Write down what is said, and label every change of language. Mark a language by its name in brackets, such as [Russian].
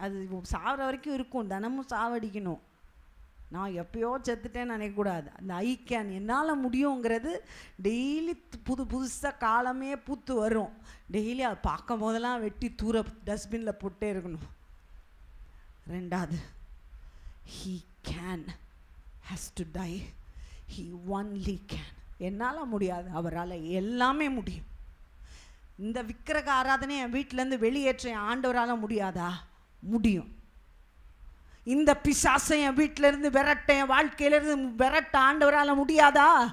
[Tamil] அது சாகிற வரைக்கும் இருக்கும், தினமும் சாவடிக்கணும். நான் எப்பயோ செத்துட்டேன்னு நினைக்கக்கூடாது. அந்த ஐ கேன், என்னால் முடியுங்கிறது டெய்லி புதுசாக காலமே பூத்து வரும். டெய்லி அதை பார்க்கும் போதெல்லாம் வெட்டி தூர டஸ்ட்பினில் போட்டே இருக்கணும். [English] 2வது, he can has to die. he only can. [Tamil] என்னால் முடியாது, அவரால் எல்லாமே முடியும். இந்த விக்கிரக ஆராதனை என் வீட்டிலேருந்து வெளியேற்ற என் ஆண்டவரால் முடியாதா? முடியும். இந்த பிசாசை என் வீட்டிலேருந்து விரட்ட, என் வாழ்க்கையிலேருந்து விரட்ட ஆண்டவரால் முடியாதா?